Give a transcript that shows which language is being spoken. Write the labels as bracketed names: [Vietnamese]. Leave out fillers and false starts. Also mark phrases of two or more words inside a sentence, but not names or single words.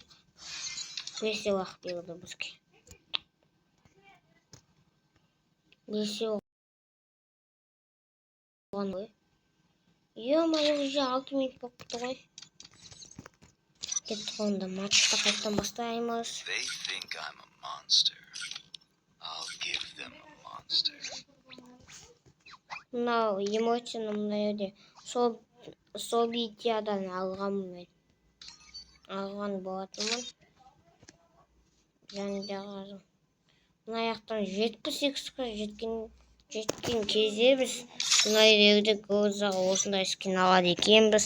[Kazakh] 5 сыйлық берді бізге. 5 сыйлық болған ғой. [Russian] Ё-моё, уже [Kazakh] 6 минут болып кетті ғой. Кеттік онда матчты қайттан бастаймыз. [English] They think I'm a monster. I'll give them a monster. [Kazakh] Мынау эмоцияны мына жерде Собитиядан алған болатынмын. Және де қазір мына жақтан 78-ге жеткен кезде біз мына жерде көздағы осындай скин алады екенбіз.